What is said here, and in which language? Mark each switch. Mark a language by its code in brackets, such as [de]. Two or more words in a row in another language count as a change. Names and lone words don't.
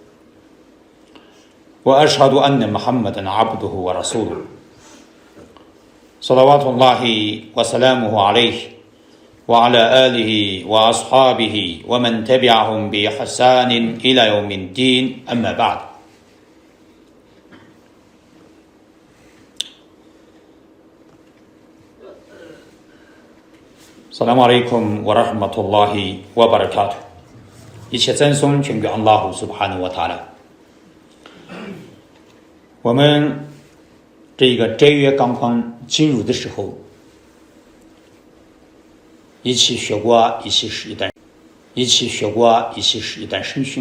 [ar] وأشهد أن محمدا عبده ورسوله صلوات الله وسلامه عليه وعلى آله وأصحابه ومن تبعهم بإحسان إلى يوم الدين. أما بعد. السلام عليكم ورحمة الله وبركاته。 [zh] 一切赞颂全归 [ar] الله سبحانه وتعالى. [zh] 我们这个正月刚刚进入的时候，一起学过一些是一段圣训。